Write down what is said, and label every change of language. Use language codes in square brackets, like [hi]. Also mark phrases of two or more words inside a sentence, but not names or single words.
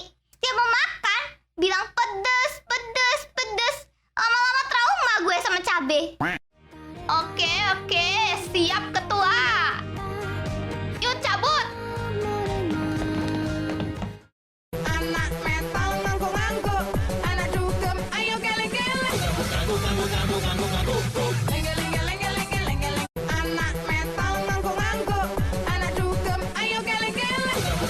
[id] Setiap mau makan, bilang pedes, pedes, pedes. Lama-lama trauma gue sama cabe. Oke, siap ketua. Yuk cabut. Anak metal ngangguk-ngangguk, anak dugem ayo geleng-geleng. Lengeleng-lengeleng-lengeleng. Anak metal ngangguk-ngangguk, anak dugem ayo geleng-geleng.